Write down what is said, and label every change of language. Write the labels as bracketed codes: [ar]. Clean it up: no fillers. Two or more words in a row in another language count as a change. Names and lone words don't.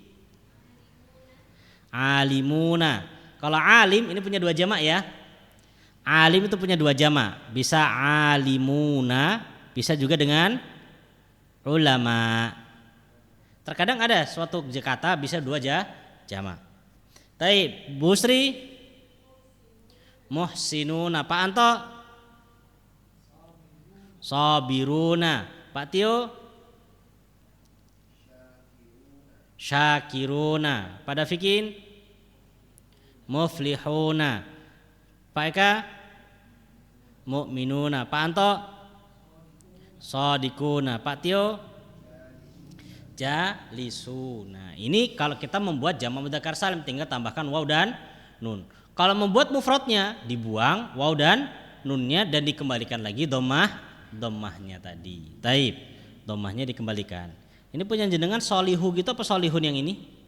[id] Alimuna. Kalau alim ini punya 2 jamak ya. Alim itu punya 2 jamak. Bisa alimuna, bisa juga dengan ulama. Terkadang ada suatu kata bisa 2 jamak. Taib. Bu Sri. Muhsinuna. Pak Anto. Sabiruna. Pak Tio. Syakiruna. Pada Fikin. Muflihuna. Pak Eka. Mu'minuna. Pak Anto. Shadiquna. Pak Tio. Jalisuna. Ini kalau kita membuat jamak [ar] مذكر سالم [id] tinggal tambahkan waw dan nun. Kalau membuat mufradnya dibuang waw dan nunnya dan dikembalikan lagi dhammahnya tadi. Taib. Dhammahnya dikembalikan. Ini punya jenengan solihu gitu apa solihun yang ini?